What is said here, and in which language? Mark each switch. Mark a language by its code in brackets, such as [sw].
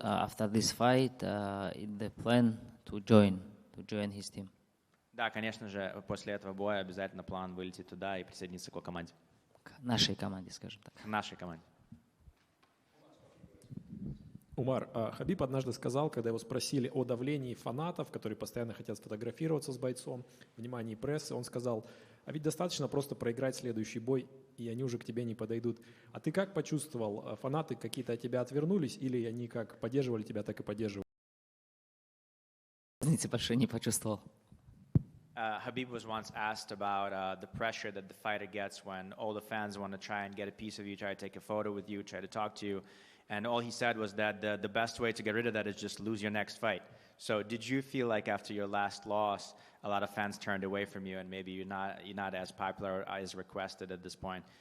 [en] After this fight, the plan to join his team. [ru] Да, конечно же, после этого боя обязательно план вылететь туда и присоединиться к его команде. К нашей команде, скажем так. К нашей команде. Умар, Хабиб однажды сказал, когда его спросили о давлении фанатов, которые постоянно хотят сфотографироваться с бойцом, внимании прессы, он сказал, а ведь достаточно просто проиграть следующий бой, и они уже к тебе не подойдут. А ты как почувствовал? Фанаты какие-то от тебя отвернулись, или они как поддерживали тебя, так и поддерживали? Разницы большой не почувствовал. [en] Khabib was once asked about the pressure that the fighter gets when all the fans want to try and get a piece of you, try to take a photo with you, try to talk to you. And all he said was that the best way to get rid of that is just lose your next fight. So did you feel like after your last loss, a lot of fans turned away from you and maybe you're not as popular or as requested at this point?